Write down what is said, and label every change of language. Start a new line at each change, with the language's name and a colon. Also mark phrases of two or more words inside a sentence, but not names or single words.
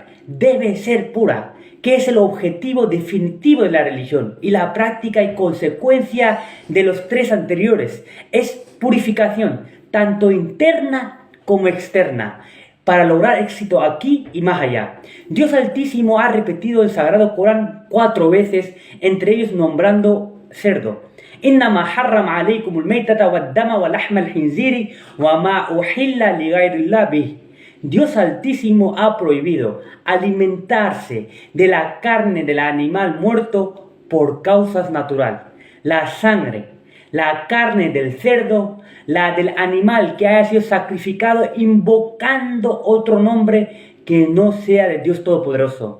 Spanish: Debe ser pura, que es el objetivo definitivo de la religión y la práctica y consecuencia de los 3 anteriores. Es purificación, tanto interna como externa, para lograr éxito aquí y más allá. Dios Altísimo ha repetido el Sagrado Corán 4 veces, entre ellos nombrando cerdo.
Arabic: إنما حرم عليكم الميتة والدم ولحم الخنزير وما أحل لغير الله به.
Spanish: Dios Altísimo ha prohibido alimentarse de la carne del animal muerto por causas naturales. La sangre, la carne del cerdo, la del animal que haya sido sacrificado invocando otro nombre que no sea de Dios Todopoderoso.